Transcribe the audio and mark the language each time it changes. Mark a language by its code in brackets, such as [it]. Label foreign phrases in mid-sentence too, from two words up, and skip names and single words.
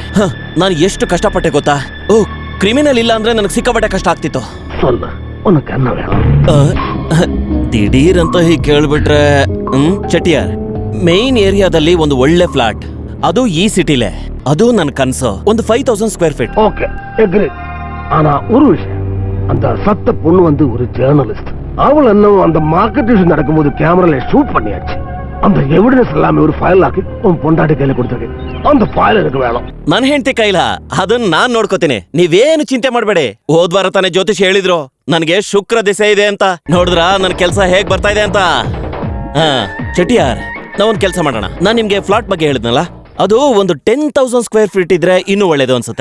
[kn] ನಾನು ಎಷ್ಟು ಕಷ್ಟಪಟ್ಟೆ ಗೊತ್ತಾ? ಓ, ಕ್ರಿಮಿನಲ್ ಇಲ್ಲ ಅಂದ್ರೆ ನನಗೆ ಸಿಕ್ಕಾಪಟ್ಟೆ ಕಷ್ಟ ಆಗ್ತಿತ್ತು. ದಿಢೀರ್ ಅಂತ ಹೀಗೆ ಕೇಳ್ಬಿಟ್ರೆ, ಚಟಿಯಾರ್, ಮೇನ್ ಏರಿಯಾದಲ್ಲಿ ಒಂದು ಒಳ್ಳೆ ಫ್ಲಾಟ್, ಅದು ಈ ಸಿಟಿಲೇ. ಅದು ನನ್ನ ಕನಸು. ಒಂದು 5000 [en] square feet. OK, agree. [ta] ஆனா ஒரு விஷயம், அந்த சத்த பொண்ணு வந்து ஒரு ஜேர்னலிஸ்ட். அவள் இன்னும் அந்த மார்க்கெட் நடக்கும்போது கேமரால ஷூட் பண்ணியாச்சு. அந்த எவிடன்ஸ் எல்லாமே ஒரு ஃபைல் ஆக்கி உன் பொண்டாட்டி கையில கொடுத்துருக்கு. அந்த ಫೈಲ್ எனக்கு வேணும். [kn] ನನ್ನ ಹೆಂಡತಿ ಕೈಲ ಅದನ್ನ ನಾನ್ ನೋಡ್ಕೋತೀನಿ, ನೀವೇನು ಚಿಂತೆ ಮಾಡಬೇಡಿ. ಹೋದ್ವಾರ ತಾನೇ ಜ್ಯೋತಿಷ್ ಹೇಳಿದ್ರು ನನಗೆ ಶುಕ್ರ ದಿಸೆ ಇದೆ ಅಂತ. ನೋಡಿದ್ರ ನನ್ನ ಕೆಲಸ ಹೇಗ್ ಬರ್ತಾ ಇದೆ ಅಂತ. ಚಟಿಯಾರ್, ನಾವೊಂದು ಕೆಲಸ ಮಾಡೋಣ. ನಾನ್ ನಿಮ್ಗೆ ಫ್ಲಾಟ್ ಬಗ್ಗೆ ಹೇಳಿದ್ನಲ್ಲ, ಅದು ಒಂದು 10,000 [en] square feet [kn] ಇದ್ರೆ ಇನ್ನೂ ಒಳ್ಳೇದು ಅನ್ಸುತ್ತೆ.